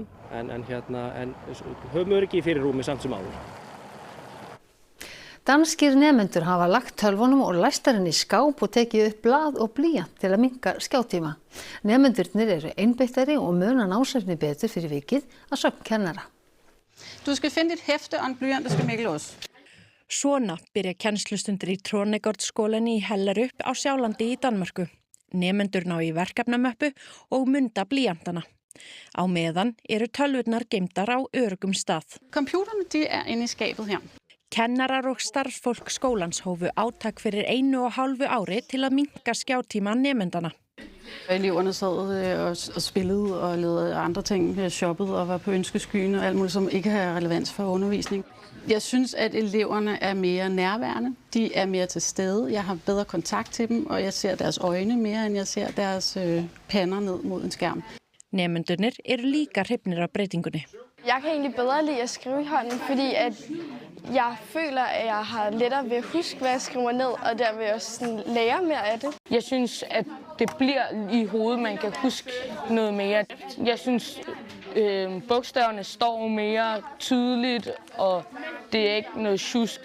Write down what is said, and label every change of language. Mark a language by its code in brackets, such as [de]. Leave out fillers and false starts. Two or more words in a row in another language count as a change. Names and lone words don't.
[is] En höfum öryggi í fyrirrúmi samt sem áður. Danskir nemendur hafa lagt tölvunum og læstarinn í skáp og tekið upp blað og blýant til að minnka skjátíma. Nemendurnir eru einbeittari og muna námsefni betur fyrir vikið að sögn kennara. [da] Du skal finde et hæfte og en blyant, der skal mikkelås. [is] Svona byrja kennslustundir í Tronegårdsskólanni í Hellerup á Sjálandi í Danmörku. Nemendur ná í verkefnamöppu og munda blýantana. Á meðan eru tölvurnar geymdar á öruggum stað. [da] Computerne de inde i skabet her. [is] Kennarar og starfsfólk skólans hófu átak fyrir 1,5 ári til að minnka skjátíma nemendana. [da] Eleverne sad og spillede og lavede andre ting, shoppede og var på ønskeskyen og alt muligt, som ikke har relevans for undervisning. Jeg synes, at eleverne mere nærværende. De mere til stede. Jeg har bedre kontakt til dem, og jeg ser deres øjne mere, end jeg ser deres pander ned mod en skærm. [is] Nemendurnir eru líka hrifnir af breytingunni. [da] Jeg kan egentlig bedre lide at skrive i hånden, fordi at jeg føler, at jeg har lettere ved at huske, hvad jeg skriver ned, og derved også sådan lære mere af det. Jeg synes, at det bliver i hovedet, man kan huske noget mere. Jeg synes, bogstaverne står mere tydeligt, og det er ikke noget sjusk.